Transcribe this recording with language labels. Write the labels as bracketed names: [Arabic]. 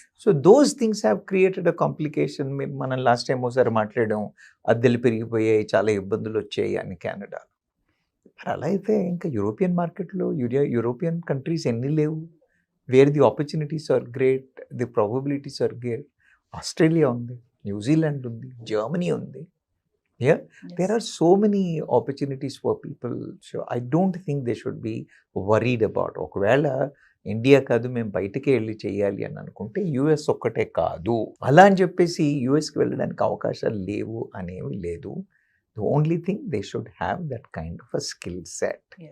[English] So those things have created a complication. [Telugu] మనం last time ఒకసారి మాట్లాడాం, అద్దెలు పెరిగిపోయాయి, చాలా ఇబ్బందులు వచ్చాయి అని కెనడా. మరి అలా అయితే ఇంకా యూరోపియన్ మార్కెట్లో యూరోపియన్ కంట్రీస్ ఎన్ని లేవు [English] where the opportunities are great, [Telugu] the probabilities are great. Australia ఉంది, న్యూజిలాండ్ ఉంది, జర్మనీ ఉంది. [English] There are so many opportunities for people. So I don't think they should be worried about. [Telugu] ఒకవేళ India కాదు మేము బయటకే వెళ్ళి చేయాలి అని అనుకుంటే యుఎస్ ఒక్కటే కాదు అలా అని చెప్పేసి యుఎస్కి వెళ్ళడానికి అవకాశాలు లేవు అనేవి లేదు. [English] The only thing they should have that kind of a skill set.